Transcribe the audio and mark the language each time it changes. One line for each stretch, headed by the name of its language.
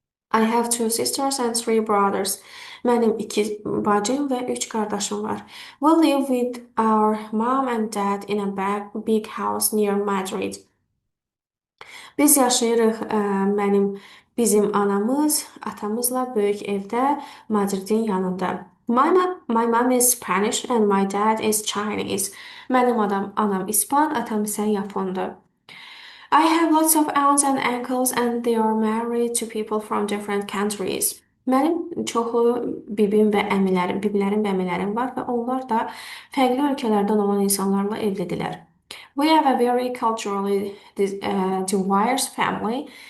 English: I have two sisters and three brothers.
Azerbaijani: Mənim iki bacım və üç qardaşım var.
English: We live with our mom and dad in a big house near Madrid.
Azerbaijani: Biz yaşayırıq bizim anamız, atamızla böyük evdə Madridin yanında.
English: My mom is Spanish and my dad is Chinese.
Azerbaijani: Mənim anam İspan, atam isə Yapondur.
English: I have lots of aunts and uncles and they are married to people from different countries.
Azerbaijani: Mənim çoxlu biblərim və əmilərim var və onlar da fərqli ölkələrdən olan insanlarla evlidirlər.
English: We have a very culturally diverse family.